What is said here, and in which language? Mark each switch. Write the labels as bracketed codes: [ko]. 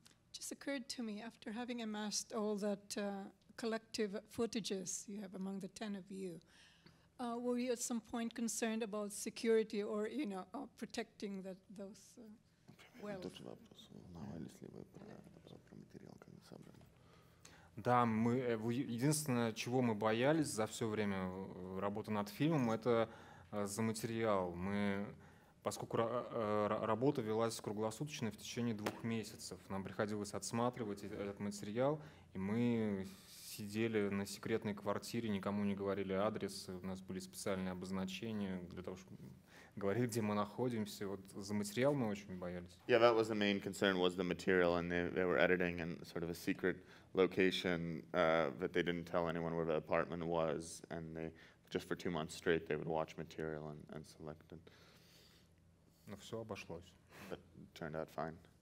[en] Just occurred to me, after having amassed all that collective footages you have among the 10 of you, were you at some point concerned about security or, protecting those wells? [ru] Да, единственное, чего мы боялись за все время работы над фильмом, это за материал. Поскольку работа велась круглосуточно в течение 2 месяцев, нам приходилось отсматривать этот материал, и мы сидели на секретной квартире, никому не говорили адрес, у нас были специальные обозначения для того, чтобы говорить, где мы находимся. Вот за материал мы очень боялись. [en] Yeah, that was the main concern, was the material, and they were editing in sort of a secret location that they didn't tell anyone where the apartment was, and they just for 2 months straight they would watch material and select it. [ru] Но все обошлось. [en] But it turned out fine.